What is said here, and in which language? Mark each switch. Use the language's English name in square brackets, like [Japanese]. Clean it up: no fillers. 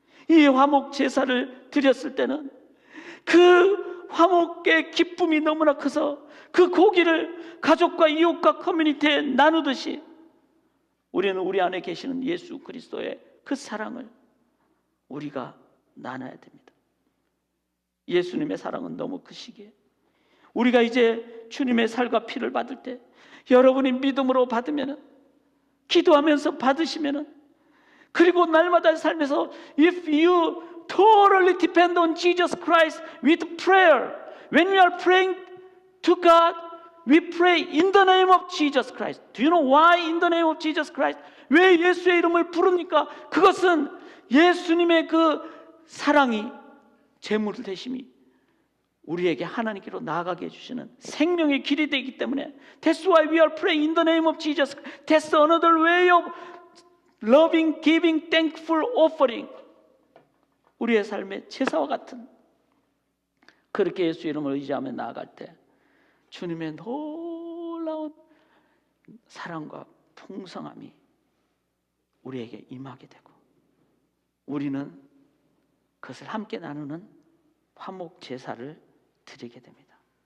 [Korean] 이 화목 제사를 드렸을 때는 그 화목의 기쁨이 너무나 커서 그 고기를 가족과 이웃과 커뮤니티에 나누듯이 우리는 우리 안에 계시는 예수 그리스도의 그 사랑을 우리가 나눠야 됩니다. 예수님의 사랑은 너무 크시기에 우리가 이제 주님의 살과 피를 받을 때 여러분이 믿음으로 받으면은, 기도하면서 받으시면은, 그리고 날마다 삶에서 [English] if you totally depend on Jesus Christ with prayer, when we are praying to God, we pray in the name of Jesus Christ. Do you know why in the name of Jesus Christ? [Korean] 왜 예수의 이름을 부릅니까? 그것은 예수님의 그 사랑이, 제물 되심이 우리에게 하나님께로 나아가게 해주시는 생명의 길이 되기 때문에 [English] That's why we are praying in the name of Jesus. That's another way of loving, giving, thankful offering. [Korean] 우리의 삶의 제사와 같은, 그렇게 예수 이름을 의지하며 나아갈 때 주님의 놀라운 사랑과 풍성함이 우리에게 임하게 되고 우리는 그것을 함께 나누는 화목 제사를 드리게 됩니다.